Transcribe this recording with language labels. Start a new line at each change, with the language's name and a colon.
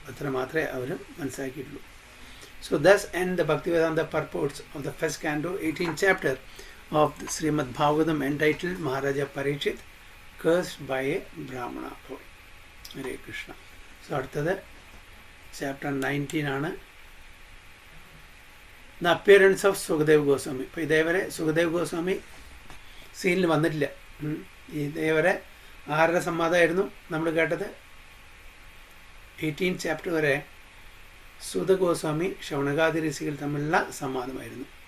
Malayalam: അത്ര മാത്രമേ അവർ മനസ്സിലാക്കിയിട്ടുള്ളൂ.
English: So thus end the Bhaktivedanta purports of the first canto, 18th chapter of the Srimad Bhagavatam, entitled Maharaja Parikshit cursed by a Brahmana boy. Hare Krishna.
Malayalam: So അടുത്തത് chapter 19 ആണ്.
English: The appearance of Sukadeva Goswami.
Malayalam: ഇപ്പോൾ ഇതേവരെ സുഖദേവ് ഗോസ്വാമി സീനിൽ വന്നിട്ടില്ല. ഇതേവരെ ആരുടെ സംവാദമായിരുന്നു നമ്മൾ കേട്ടത്? 18th ചാപ്റ്റർ വരെ സൂതഗോസ്വാമി ശൗനകാദി ഋഷികൾ തമ്മിലുള്ള സംവാദമായിരുന്നു.